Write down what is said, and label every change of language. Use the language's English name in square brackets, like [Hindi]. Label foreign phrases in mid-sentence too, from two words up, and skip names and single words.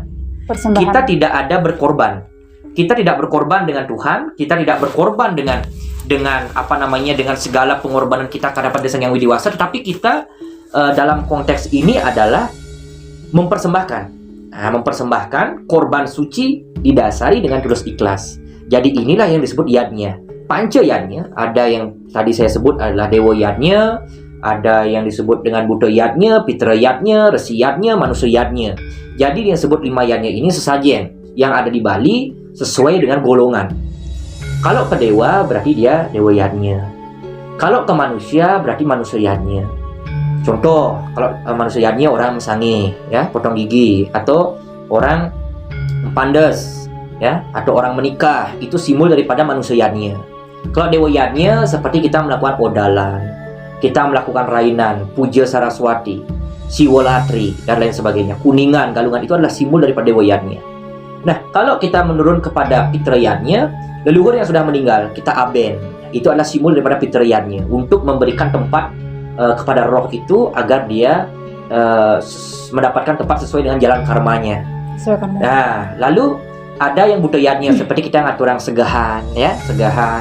[Indonesian] Kita tidak ada berkorban. Kita tidak berkorban dengan Tuhan, kita tidak berkorban dengan dengan segala pengorbanan kita terhadap Sang Hyang Widiwasa, tetapi kita dalam konteks ini adalah mempersembahkan. Mempersembahkan korban suci didasari dengan tulus ikhlas. Jadi inilah yang disebut yadnya. Panca yadnya, ada yang tadi saya sebut adalah Dewa yadnya, ada yang disebut dengan Buddha yadnya, Pitra yadnya, Resi yadnya, Manusia yadnya. Jadi yang disebut 5 yadnya ini sesajen yang ada di Bali sesuai dengan golongan. Kalau ke dewa berarti dia Dewa yadnya. Kalau ke manusia berarti Manusia yadnya. Contoh, kalau manusia yadnya orang mesangi, ya, potong gigi, atau orang pandes, ya, atau orang menikah, itu simbol daripada manusia yadnya. Kalau Dewa yadnya seperti kita melakukan odalan, kita melakukan rainan, puja Saraswati, Siwolatri, dan lain sebagainya. Kuningan, galungan itu adalah simbol daripada Dewa yadnya. Nah, kalau kita menurun kepada Pitra yadnya, leluhur yang sudah meninggal, kita aben. Itu adalah simbol daripada Pitra yadnya untuk memberikan tempat kepada roh itu agar dia mendapatkan tempat sesuai dengan jalan karmanya. Nah, lalu ada yang budayanya seperti kita ngatur orang segahan, ya, segahan.